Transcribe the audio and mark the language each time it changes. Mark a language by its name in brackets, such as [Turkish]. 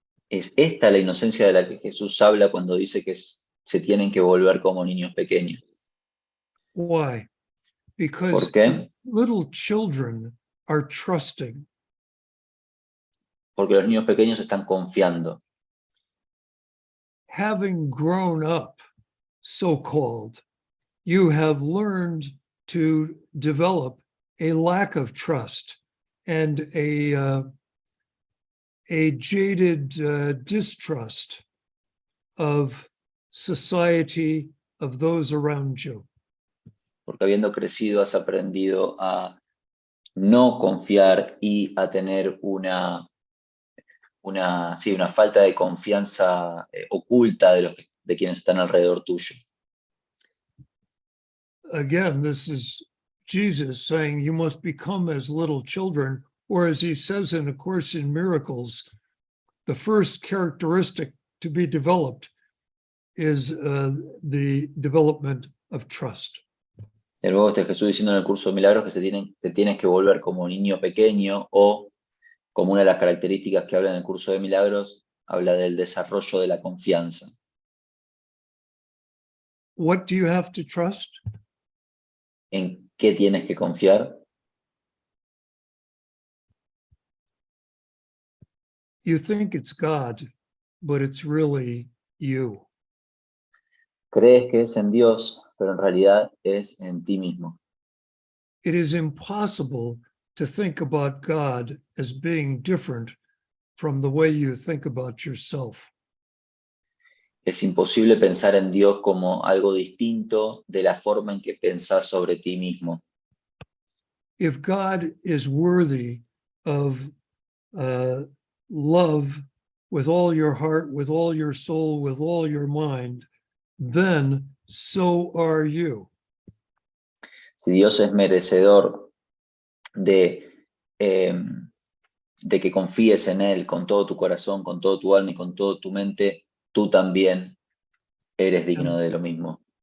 [Spanish] Es esta la inocencia de la que Jesús habla cuando dice que se tienen que volver como niños pequeños. [English] Why? Because [Spanish] ¿Por qué? [English] little children are trusting. [Spanish] Porque los niños pequeños están confiando. [English] Having grown up, so-called, you have learned to develop a lack of trust and a jaded distrust of society, of those around you. [Spanish] Porque habiendo crecido has aprendido a no confiar y a tener una falta de confianza oculta de quienes están alrededor tuyo. [English] Again, this is Jesus saying you must become as little children, or as he says in A Course in Miracles, the first characteristic to be developed is the development of trust. [Spanish] De nuevo está Jesús diciendo en el Curso de Milagros que te tienes que volver como niño pequeño, o como una de las características que habla en el Curso de Milagros, habla del desarrollo de la confianza. [English] what do you have to trust? [Spanish] ¿En qué tienes que confiar? [English] You think it's God, but it's really you. [Spanish] Crees que es en Dios, pero en realidad es en ti mismo. [English] It is impossible to think about God as being different from the way you think about yourself. [Spanish] Es imposible pensar en Dios como algo distinto de la forma en que pensás sobre ti mismo. [English] If God is worthy of love with all your heart, with all your soul, with all your mind, then so are you. [Spanish] Si Dios es merecedor de que confíes en Él con todo tu corazón, con todo tu alma y con toda tu mente, tú también eres digno de lo mismo.